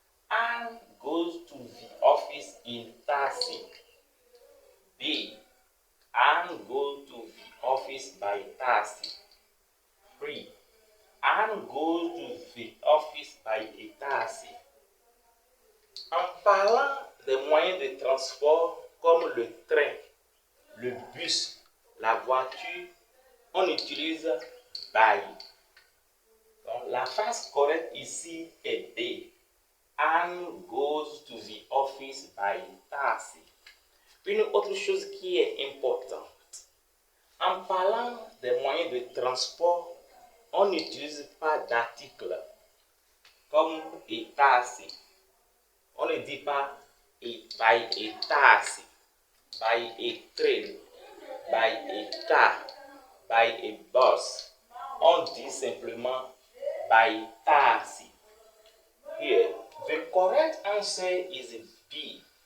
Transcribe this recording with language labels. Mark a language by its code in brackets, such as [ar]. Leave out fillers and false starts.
[en] Anne goes to the office in taxi. B. Anne goes to the office by taxi. 3. Anne goes to the office by a taxi. [fr] En parlant des moyens de transport comme le train, le bus, la voiture, on utilise by. Donc, la phrase correcte ici est B. [en] Anne goes to the office by taxi. [fr] Une autre chose qui est importante, en parlant des moyens de transport, on n'utilise pas d'article comme [en] a taxi. [fr] On ne dit pas [en] by a taxi, by a train, by a car, by a bus. [fr] On dit simplement [en] by taxi. Here, the correct answer is B.